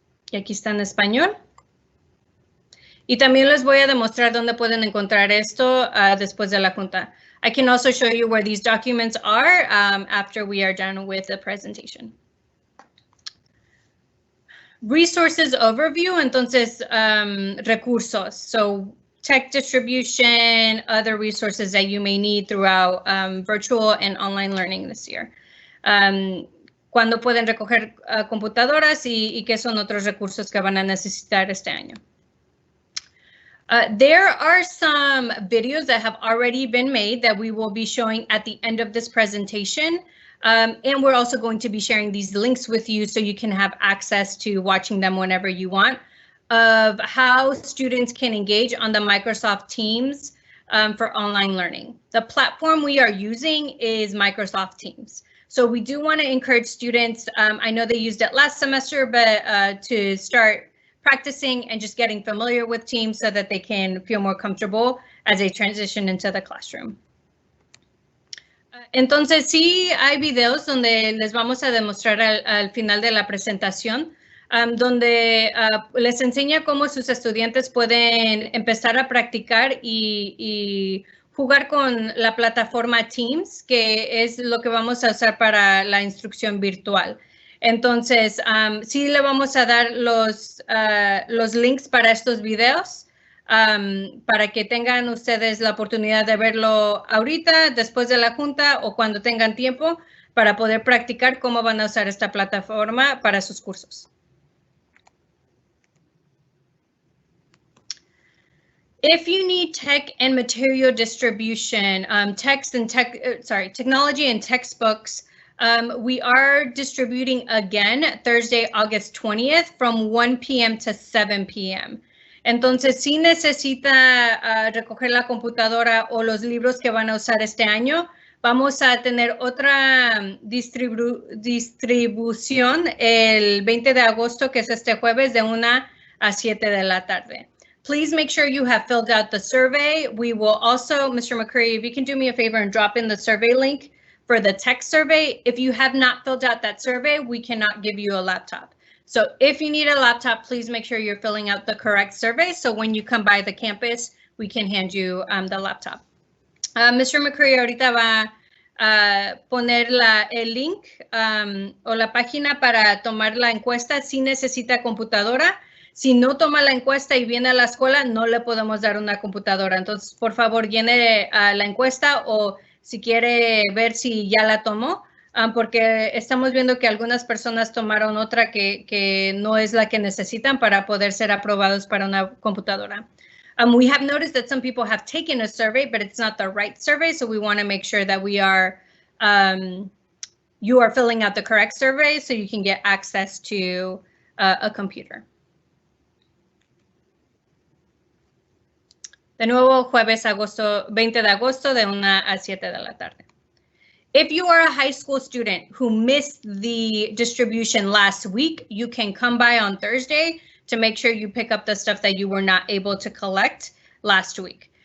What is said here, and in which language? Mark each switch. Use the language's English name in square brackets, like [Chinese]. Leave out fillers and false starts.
[Spanish] Y aquí está en español. Y también les voy a demostrar dónde pueden encontrar esto después de la junta. [English] I can also show you where these documents are after we are done with the presentation. Resources overview, [Spanish] entonces recursos. [English] So tech distribution, other resources that you may need throughout virtual and online learning this year. [Spanish] Cuándo pueden recoger computadoras y qué son otros recursos que van a necesitar este año. [English] There are some videos that have already been made that we will be showing at the end of this presentation. And we're also going to be sharing these links with you so you can have access to watching them whenever you want, of how students can engage on the Microsoft Teams for online learning. The platform we are using is Microsoft Teams. So we do want to encourage students, I know they used it last semester, but to start practicing and just getting familiar with Teams so that they can feel more comfortable as they transition into the classroom. [Spanish] Entonces, sí hay videos donde les vamos a demostrar al final de la presentación, donde les enseña cómo sus estudiantes pueden empezar a practicar y jugar con la plataforma Teams, que es lo que vamos a usar para la instrucción virtual. Entonces, sí le vamos a dar los links para estos videos para que tengan ustedes la oportunidad de verlo ahorita, después de la junta o cuando tengan tiempo, para poder practicar cómo van a usar esta plataforma para sus cursos. [English] If you need tech and material distribution, technology and textbooks, we are distributing again Thursday, August 20th from 1 p.m. to 7 p.m. [Spanish] Entonces, si necesita recoger la computadora o los libros que van a usar este año, vamos a tener otra distribución el 20 de agosto, que es este jueves, de 1 a 7 de la tarde. [English] Please make sure you have filled out the survey. We will also, Mr. McCurry, if you can do me a favor and drop in the survey link for the tech survey. If you have not filled out that survey, we cannot give you a laptop. So if you need a laptop, please make sure you're filling out the correct survey. So when you come by the campus, we can hand you the laptop. Mr. [Spanish] McCurry ahorita va a poner el link o la página para tomar la encuesta. Si necesita computadora, Si no toma la encuesta y viene a la escuela, no le podemos dar una computadora. Entonces, por favor, llene la encuesta o si quiere ver si ya la tomó, porque estamos viendo que algunas personas tomaron otra que no es la que necesitan para poder ser aprobados para una computadora. [English] We have noticed that some people have taken a survey, but it's not the right survey, so we want to make sure that we are you are filling out the correct survey so you can get access to a computer. [Spanish] De nuevo, jueves 20 de agosto de 1 a 7 de la tarde. [English] If you are a high school student who missed the distribution last week, you can come by on Thursday to make sure you pick up the stuff that you were not able to collect last week.